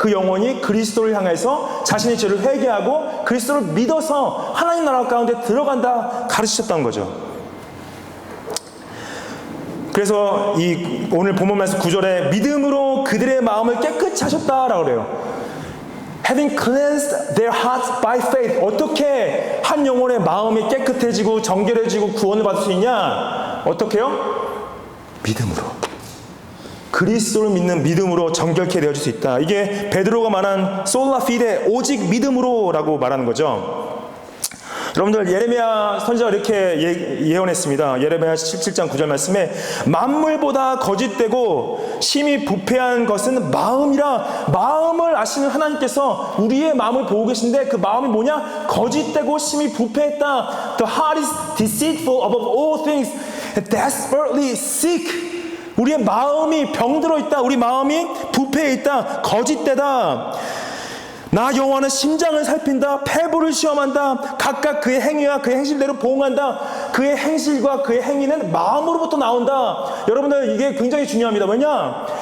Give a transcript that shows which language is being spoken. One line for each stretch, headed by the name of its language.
Korean: 그 영혼이 그리스도를 향해서 자신의 죄를 회개하고 그리스도를 믿어서 하나님 나라 가운데 들어간다 가르치셨다는 거죠. 그래서 이 오늘 본문 말씀 9절에 믿음으로 그들의 마음을 깨끗이 하셨다라고 그래요.
English: Having cleansed their hearts by faith.
Korean: 어떻게 한 영혼의 마음이 깨끗해지고 정결해지고 구원을 받을 수 있냐? 어떻게요? 믿음으로. 그리스도를 믿는 믿음으로 정결케 되어질 수 있다. 이게 베드로가 말한 솔라 피데, 오직 믿음으로라고 말하는 거죠. 여러분들 예레미야 선지자가 이렇게 예언했습니다. 예레미야 17장 9절 말씀에 만물보다 거짓되고 심히 부패한 것은 마음이라. 마음을 아시는 하나님께서 우리의 마음을 보고 계신데 그 마음이 뭐냐? 거짓되고 심히 부패했다.
English: The heart is deceitful above all things and desperately sick.
Korean: 우리의 마음이 병들어 있다. 우리 마음이 부패해 있다. 거짓되다. 나 여호와는 심장을 살핀다. 폐부를 시험한다. 각각 그의 행위와 그의 행실대로 보응한다. 그의 행실과 그의 행위는 마음으로부터 나온다. 여러분들 이게 굉장히 중요합니다. 왜냐?